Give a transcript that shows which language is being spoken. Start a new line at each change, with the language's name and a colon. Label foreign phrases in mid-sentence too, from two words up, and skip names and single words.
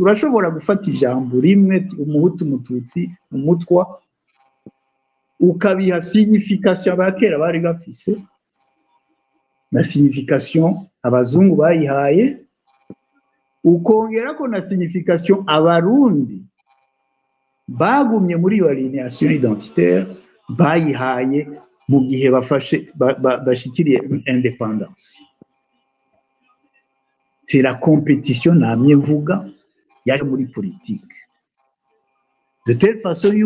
Rundi: urashobora gufata ijambo rimwe umuhutu umututsi umutwa ukabiha signification abakera bari bafise na signification abazungu bayihaye, ukongerako na signification abarundi bagumye muri iyo
French: aliénation identitaire
Rundi: bayihaye mu gihe bashikiriye indépendance.
French: C'est la compétition
Rundi: namye mvuga yaje muri politique,
French: de telle façon